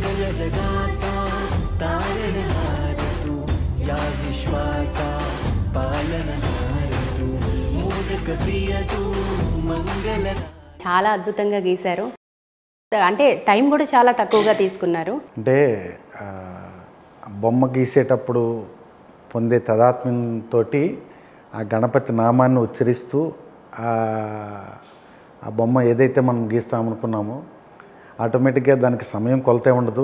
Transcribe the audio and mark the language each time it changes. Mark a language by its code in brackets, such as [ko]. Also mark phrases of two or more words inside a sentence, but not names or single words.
[mr] जगाचा तारणहार तू, या विश्वाचा पालनहार तू, मोदक प्रिय तू मंगल. [te] చాలా అద్భుతంగా గీశారు. అంటే టైం కూడా చాలా తక్కువగా తీసుకున్నారు. అంటే బొమ్మ గీసేటప్పుడు పొందే తదాత్మ్యంతో ఆ గణపతి నామాన్ని ఉచ్చరిస్తూ ఆ బొమ్మ ఏదైతే మనం గీస్తామనుకున్నామో ఆటోమేటిక్గా దానికి సమయం కొలతే ఉండదు.